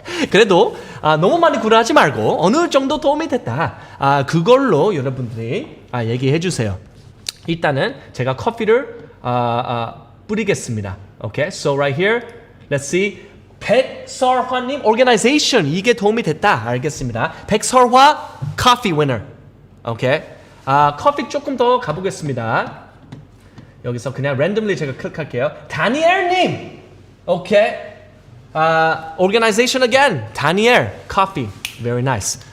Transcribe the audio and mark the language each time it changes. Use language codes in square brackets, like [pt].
[ko] 그래도 너무 많이 구라하지 말고 어느 정도 도움이 됐다. 그걸로 여러분들이 얘기해 주세요. 일단은 제가 커피를 뿌리겠습니다. [en] Okay, so right here, let's see. 백설화님 organization [ko] 이게 도움이 됐다. 알겠습니다. [en] 백설화 coffee winner. [ko] Okay, 커피 조금 더 가보겠습니다. 여기서 그냥 randomly 제가 클릭할게요. [en] 다니엘님, okay. Organization again. 다니엘 coffee, very nice.